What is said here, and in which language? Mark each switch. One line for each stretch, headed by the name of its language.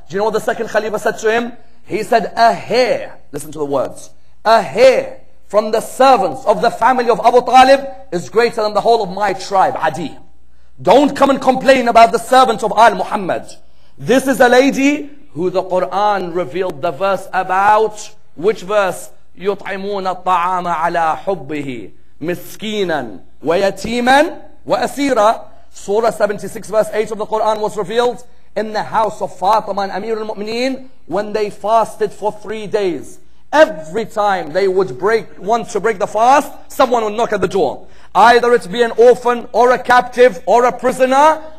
English: Do you know what the second Khalifa said to him? He said, a hair, listen to the words, a hair from the servants of the family of Abu Talib is greater than the whole of my tribe, Adi. Don't come and complain about the servants of Al Muhammad. This is a lady who the Quran revealed the verse about. Which verse?
Arabic: يطعمون الطعام على حبه مسكينا ويتيما وأسيرا.
English: Surah 76 verse 8 of the Quran was revealed in the house of Fatima and Amir al-Mu'mineen when they fasted for 3 days. Every time they would want to break the fast, someone would knock at the door. Either it be an orphan or a captive or a prisoner.